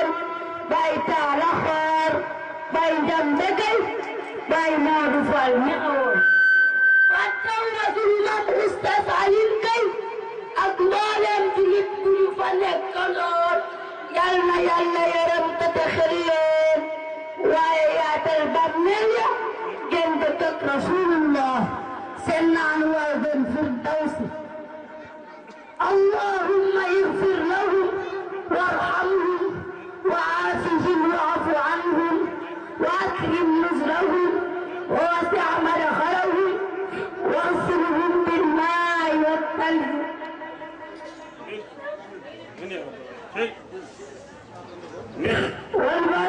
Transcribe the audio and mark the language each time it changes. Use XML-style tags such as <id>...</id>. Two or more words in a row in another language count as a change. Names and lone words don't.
<wo>baay Taala Xoor baay Njambe Gay baay Moodu Fall mi xawoon fàttaw na suñu mag Oustaz Alioune Gay ak mboolem jullit bu ñu fa nekkaloon yal na yàlla yaram te xel leen waaye yaatal bàmmeel ya gën dëkk ak Rasulullah seen naan waa gën firdawsi</wo> <ar>اللهم اغفر لهم وارحمهم وعافهم واعف عنهم وأكرم نزلهم ووسع مدخلهم واغسلهم بالماء والثلج وال</ar>